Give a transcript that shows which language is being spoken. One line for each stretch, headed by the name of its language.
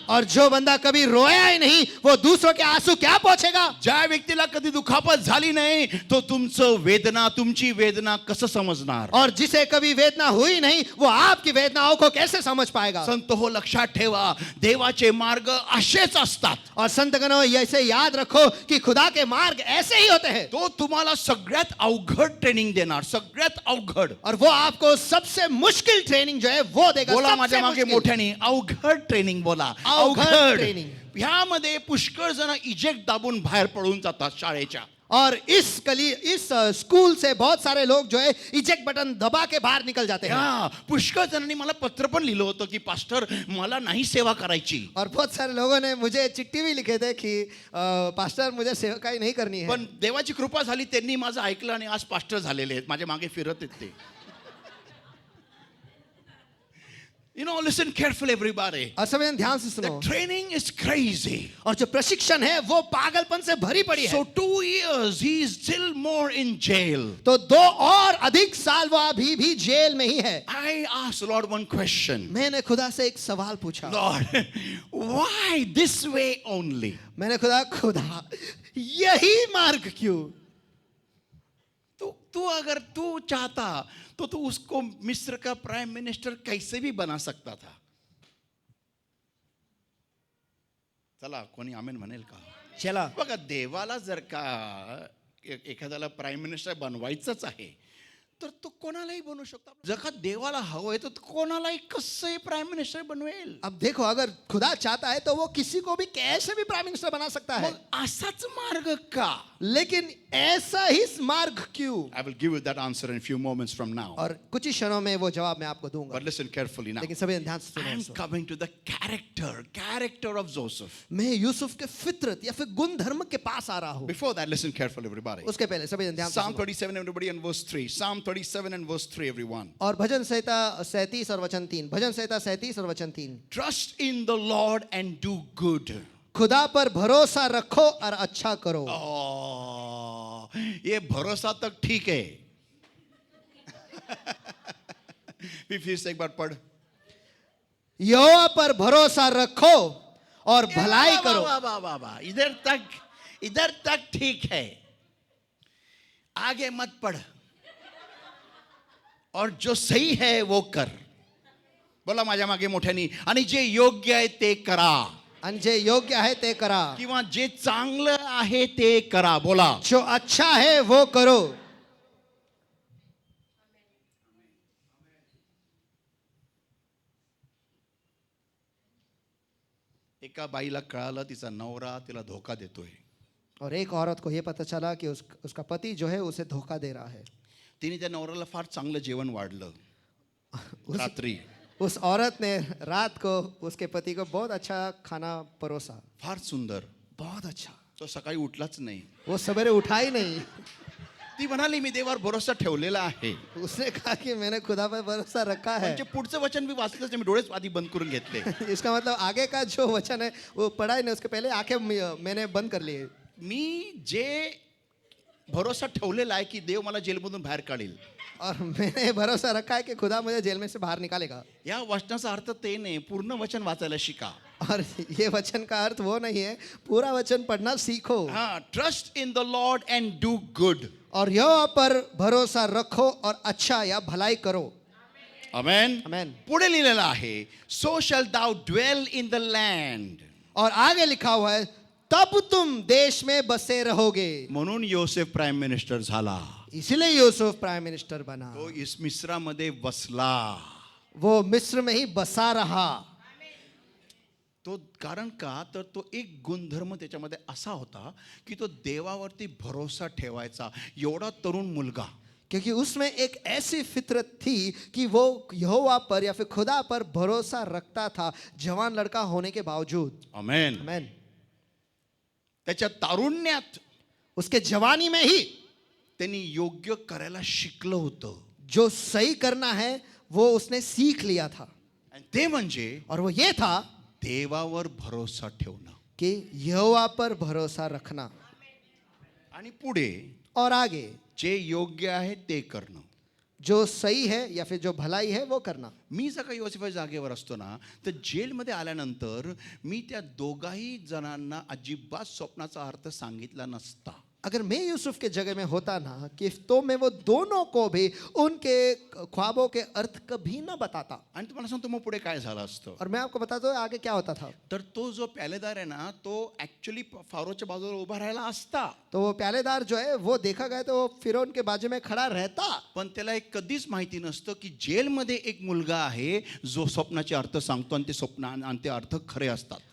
Hindi: और जो बंदा कभी रोया ही नहीं वो दूसरों के आंसू क्या पोंछेगा.
Marathi: ज्या व्यक्तीला कधी दुखापत झाली नाही तो तुमची वेदना कसं समजणार.
Hindi: और जिसे कभी वेदना हुई नहीं वो आपकी वेदनाओं को कैसे समझ पाएगा.
Marathi: संत हो, लक्षात ठेवा, देवाचे मार्ग असेच असतात.
Hindi: और संतगणों ऐसे याद रखो कि खुदा के मार्ग ऐसे ही होते हैं.
Marathi: तो तुम्हाला सगळ्यात अवघड ट्रेनिंग देणार, सगळ्यात अवघड.
Hindi: और वो आपको सबसे मुश्किल ट्रेनिंग जो है वो देगा.
Marathi: बोला
Hindi: सबसे
Marathi: माझ्या मागे
Hindi: मुश्किल.
Marathi: मोठ्याने, अवघड ट्रेनिंग बोला. अवघड ट्रेनिंग. ह्यामध्ये पुष्कळ जण इजेक्ट दाबून बाहेर पडून जातात शाळेच्या.
Hindi: और इस स्कूल से बहुत सारे लोग जो है इजेक्ट बटन दबा के बाहर निकल जाते हैं.
Marathi: पुष्कळ जणांनी मला पत्र पण लिहिलं होतं की पास्टर मला नाही सेवा करायची.
Hindi: और बहुत सारे लोगों ने मुझे चिट्ठी भी लिखे थे कि पास्टर मुझे सेवकाई नहीं करनी है.
Marathi: पण देवाची कृपा झाली, त्यांनी माझं ऐकलं आणि आज पास्टर झालेले आहेत, माझ्या मागे फिरत आहेत ते.
English: Listen carefully, everybody.
Hindi: और सभी ध्यान से
English: The
Hindi: सुनो.
English: training is crazy.
Hindi: और जो प्रशिक्षण है वो पागलपन से भरी पड़ी है.
English: So 2 years he is still more in jail.
Hindi: तो 2 और अधिक साल वो अभी भी जेल में ही है.
English: I asked Lord one question.
Hindi: मैंने खुदा से एक सवाल पूछा.
English: Lord, why this way only?
Hindi: मैंने खुदा यही मार्ग क्यों. तू अगर तू चाहता तो तू उसको मिस्र का प्राइम मिनिस्टर कैसे भी बना सकता था.
Marathi: चला कोणी आमेन म्हणेल का. चला. बघा, देवाला जर का एखाद्याला प्राइम मिनिस्टर बनवायचंच आहे तर तो कोणालाही बनवू शकतो. जर का देवाला हवंय तर कोणालाही कसंही प्राईम मिनिस्टर बनवेल.
Hindi: अब देखो, अगर खुदा चाहता है तो वो किसी को भी कैसे भी प्राइम मिनिस्टर बना सकता है.
Marathi: मग असाच मार्ग का?
Hindi: लेकिन ऐसा ही मार्ग क्यों?
English: I will give you that answer in a few moments from now.
Hindi: और कुछ ही क्षणों में वो जवाब मैं आपको दूंगा.
English: But listen carefully now.
Hindi: लेकिन सभी ध्यान से
English: I am
Hindi: सुनो.
English: coming to the character of Joseph.
Hindi: मैं यूसुफ के फितरत या फिर गुण धर्म के पास आ रहा हूँ.
English: Before that, listen carefully, everybody.
Hindi: उसके पहले सभी ध्यान से
English: Psalm
Hindi: सुनो.
English: 37, everybody, and verse 3. Psalm 37 and verse 3, everyone.
Hindi: और भजन संहिता 37 और वचन 3. भजन संहिता 37 और वचन 3.
English: Trust in the Lord and do good.
Hindi: खुदा पर भरोसा रखो और अच्छा करो. Oh, ये भरोसा तक ठीक है. फिर से एक बार पढ़. यहोवा पर भरोसा रखो और भलाई करो. वाह वाह वाह वाह. इधर तक ठीक है. आगे मत पढ़. और जो सही है वो कर.
Marathi: बोला माझ्या मागे मोठ्यानी. आणि जे योग्य आहे ते करा. आणि जे योग्य आहे ते करा. किंवा जे चांगलं आहे ते करा. बोला.
Hindi: जो अच्छा है वो करो.
Marathi: एका बाईला कळालं तिचा नवरा तिला धोका देतोय.
Hindi: और एक औरत को ये पता चला कि उसका पति जो है उसे धोखा दे रहा है.
Marathi: तिने त्या नवऱ्याला फार चांगलं जेवण वाढलं रात्री.
Hindi: उस औरत ने रात को उसके पति को बहुत अच्छा खाना परोसा.
Marathi: फार सुंदर.
Hindi: बहुत अच्छा.
Marathi: तो सकाळी उठलाच नाही.
Hindi: वो सवेरे उठा ही नहीं.
Marathi: ती म्हणाली मी देवावर भरोसा ठेवलेला आहे.
Hindi: उसने कहा कि मैंने खुदा पर भरोसा रखा है.
Marathi: म्हणजे पुढचं वचन मी वाचलंच नाही. मी डोळेच आधी बंद करून घेतले.
Hindi: इसका मतलब आगे का जो वचन है वो पढ़ा ही नहीं. उसके पहले आंखें मैंने बंद कर लिए.
Marathi: मी जे भरोसा ठेवलेला आहे की देव मला जेलमधून बाहेर काढेल.
Hindi: और मैंने भरोसा रखा है कि खुदा मुझे जेल में से बाहर निकालेगा.
Marathi: या वचनाचा अर्थ ते नाही. पूर्ण वचन वाचायला शिका.
Hindi: और ये वचन का अर्थ वो नहीं है. पूरा वचन पढ़ना सीखो.
English: हा. Trust in the lord and do good.
Hindi: और यहोवा पर भरोसा रखो और अच्छा या भलाई करो. आमेन. आमेन.
Marathi: पुढे लिहिलेलं आहे
English: So shall thou dwell in the land.
Hindi: और आगे लिखा हुआ है तब तुम देश में बसे रहोगे.
Marathi: म्हणून योसेफ प्राईम मिनिस्टर झाला.
Hindi: इसलिए यूसुफ प्राइम मिनिस्टर बना.
Marathi: तो इस मिस्रामध्ये बसला.
Hindi: वो मिस्र में ही बसा रहा.
Marathi: तो कारण का तर तो एक गुणधर्म त्याच्यामध्ये असा होता की तो देवावरती भरोसा ठेवायचा. एवढा तरुण मुलगा.
Hindi: क्योंकि उसमें एक ऐसी फितरत थी कि वो यहोवा पर या फिर खुदा पर भरोसा रखता था जवान लड़का होने के बावजूद. आमेन. आमेन.
Marathi: त्याच्या तारुण्यात
Hindi: उसके जवानी में ही
Marathi: त्यांनी योग्य करायला शिकलं होतं.
Hindi: जो सही करना है वो उसने सीख लिया था.
Marathi: आणि ते म्हणजे
Hindi: और वो ये था
Marathi: देवावर भरोसा ठेवणं.
Hindi: कि यहोवा पर भरोसा रखना.
Marathi: आणि पुढे
Hindi: और आगे
Marathi: जे योग्य आहे ते करणं.
Hindi: जो सही है या फिर जो भलाई है वो करना.
Marathi: मी जर का योसेफच्या जागेवर असतो ना तर जेलमध्ये आल्यानंतर मी त्या दोघाही जणांना अजिबात स्वप्नाचा अर्थ सांगितला नसता.
Hindi: अगर मैं यूसुफ के जगह में होता ना कि तो मैं वो दोनों को भी उनके ख्वाबों के अर्थ कभी ना बताता.
Marathi: आणि तुम्हाला सांगतो मग पुढे काय झालं असतं.
Hindi: और मैं आपको बताता हूँ आगे क्या होता था.
Marathi: तर तो जो पॅलेदार आहे ना तो ऍक्च्युली फारोच्या बाजूला उभा राहायला असता.
Hindi: तो वो प्यालेदार जो है वो देखा गया तो वो फिरौन के बाजू में खड़ा रहता.
Marathi: पण त्याला एक कधीच माहिती नसतं की जेलमध्ये एक मुलगा आहे जो स्वप्नाचे अर्थ सांगतो आणि ते स्वप्न आणि ते अर्थ खरे असतात.